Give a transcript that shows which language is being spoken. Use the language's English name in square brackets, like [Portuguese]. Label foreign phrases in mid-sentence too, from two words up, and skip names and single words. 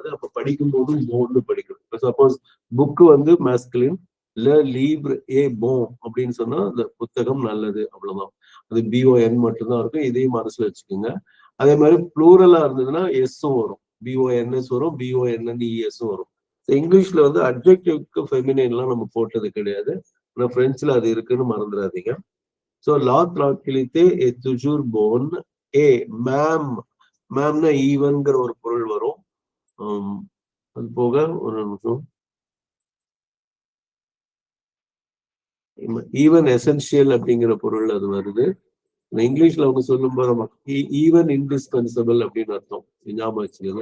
[Tamil] அப்ப படிக்கும் போதும் போன்னு படிக்கணும். [English] suppose book masculine, [French] le livre est bon [Tamil] அப்படின்னு சொன்னா அந்த புத்தகம் நல்லது, அவ்வளவுதான். அது BON மட்டும்தான் இருக்கும். இதையும் மனசுல வச்சுக்கோங்க. அதே மாதிரி ப்ளூரலா இருந்ததுன்னா எஸ்ஸும் வரும், BONS வரும், BONNES வரும். இங்கிலீஷ்ல அட்ஜெக்டிவ்க்கு ஃபெமினைன்லாம் நம்ம போட்டது கிடையாது. ஆனா பிரெஞ்சுல அது இருக்குன்னு மறந்துடாதீங்க. [French] so la tranquillité est toujours bonne et même, மேம்னா ஈவன்ங்கிற [Tamil] ஒரு பொருள் வரும். அது போக ஒரு நிமிஷம், [English] even essential [Tamil] அப்படிங்கிற பொருள் அது வருது. இங்கிலீஷ்ல அவங்க சொல்லும்போது நமக்கு [English] even indispensable [Tamil] அப்படின்னு அர்த்தம், ஞாபகம் வச்சுக்கோங்க.